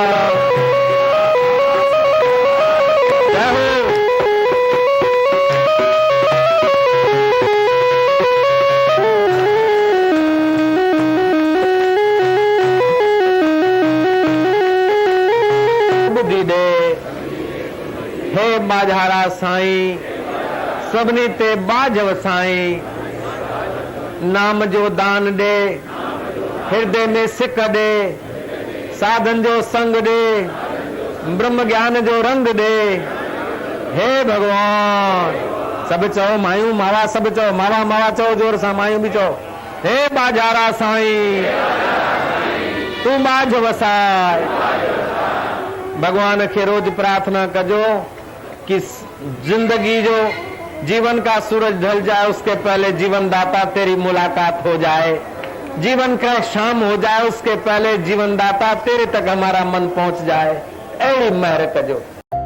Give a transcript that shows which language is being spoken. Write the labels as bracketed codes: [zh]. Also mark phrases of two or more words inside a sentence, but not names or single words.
[sd] जय हो बुद्धि दे, हे बाजारा साईं, सभिनी ते बाजव साईं, नाम जो दान दे, हृदय में सिक दे, साधन जो संग दे, ब्रह्म ज्ञान जो रंग दे। हे भगवान, सब चओ मायूं मावा, सब चओ मावा मावा, चओ जोर सां मायूं बि चओ। हे बाजारा साईं, तू बाज वसाए। भगवान खे रोज प्रार्थना कजो कि जिंदगी जो [hi] जीवन का सूरज ढल जाए उसके पहले जीवन दाता तेरी मुलाकात हो जाए, जीवन का शाम हो जाए उसके पहले जीवन दाता तेरे तक हमारा मन पहुंच जाए। [sd] ऐड़ी महर कजो।